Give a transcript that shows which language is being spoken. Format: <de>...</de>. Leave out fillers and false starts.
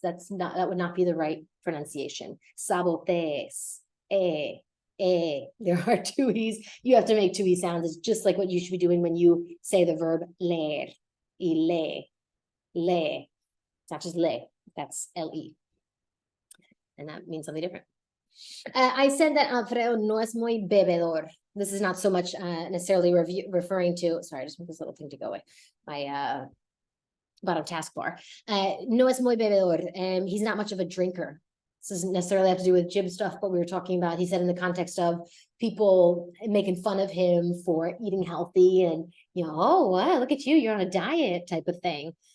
<en>That would not be the right pronunciation. Sabotees. There are two E's. You have to make two E sounds. It's just like what you should be doing when you say the verb leer. Y le. It's not just le, that's L-E. And that means something different. I said that Alfredo</en> <es>no es muy bebedor.</es> <en>This is not so much necessarily referring to, sorry, I just want this little thing to go away, my bottom taskbar.</en> <es>No es muy bebedor.</es> <en>He's not much of a drinker. This doesn't necessarily have to do with gym stuff, but we were talking about, he said in the context of people making fun of him for eating healthy and, you know, oh, wow, look at you, you're on a diet type of thing.</en>